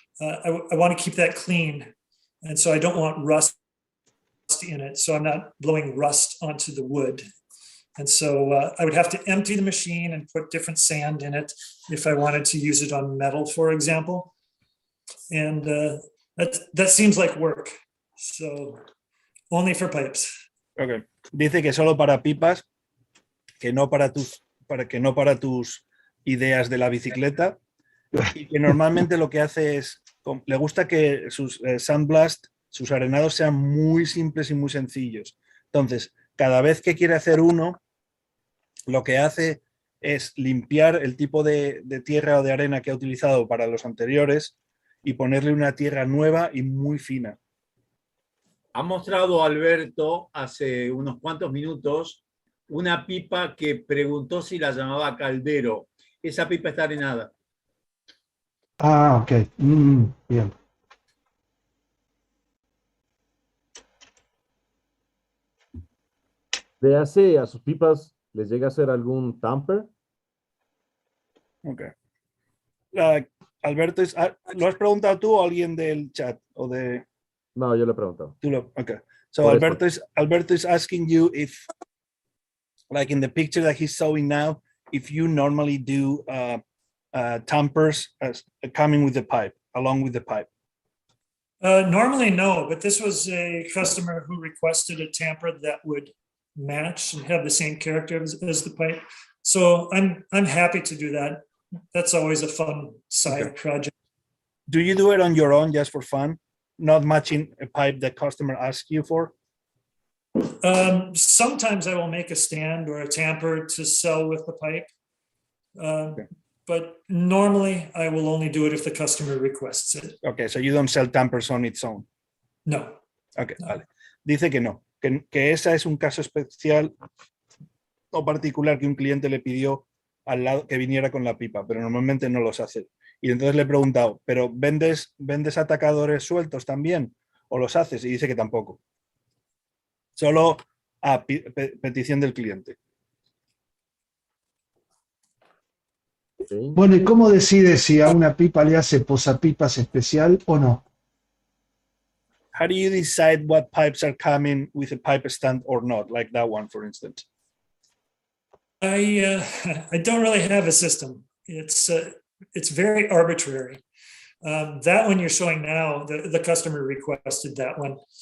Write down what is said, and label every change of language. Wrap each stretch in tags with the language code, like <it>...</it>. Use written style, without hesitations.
<en>I want to keep that clean, and so I don't want rust in it. So I'm not blowing rust onto the wood. And so I would have to empty the machine and put different sand in it if I wanted to use it on metal, for example. And that seems like work. So only for pipes. Okay.</en> <es>Dice que solo para pipas, que no para tus ideas de la bicicleta, y que normalmente lo que hace es, le gusta que sus sandblast, sus arenados sean muy simples y muy sencillos. Entonces, cada vez que quiere hacer uno, lo que hace es limpiar el tipo de tierra o de arena que ha utilizado para los anteriores y ponerle una tierra nueva y muy fina. Ha mostrado Alberto hace unos cuantos minutos una pipa que preguntó si la llamaba caldero. Esa pipa está arenada. Ah, ok. Bien. ¿Le hace a sus pipas, les llega a hacer algún tamper?</es> <en>Okay.</en> <es>Alberto, ¿lo has preguntado tú o alguien del chat? O de... No, yo le he preguntado.</es> <en>Okay. So</en> <es>Por</es> <en>Alberto is asking you if, like in the picture that he's showing now, if you normally do tampers coming with the pipe, along with the pipe. Normally, no, but this was a customer who requested a tamper that would match and have the same character as the pipe. So I'm happy to do that. That's always a fun side project. Do you do it on your own just for fun? Not matching a pipe that customer asks you for? Sometimes I will make a stand or a tamper to sell with the pipe. But normally I will only do it if the customer requests it. Okay, so you don't sell tampers on its own? No.</en> <es>Okay, no. Vale. Dice que no, que esa es un caso especial o particular que un cliente le pidió al lado que viniera con la pipa, pero normalmente no los hace. Y entonces le he preguntado, ¿pero vendes atacadores sueltos también? ¿O los haces? Y dice que tampoco. Solo a petición del cliente. Bueno, ¿y cómo decide si a una pipa le hace posapipas especial o no?</es> <en>How do you decide what pipes are coming with a pipe stand or not, like that one, for instance? I don't really have a system. It's very arbitrary. That one you're showing now, the customer requested that one.</en>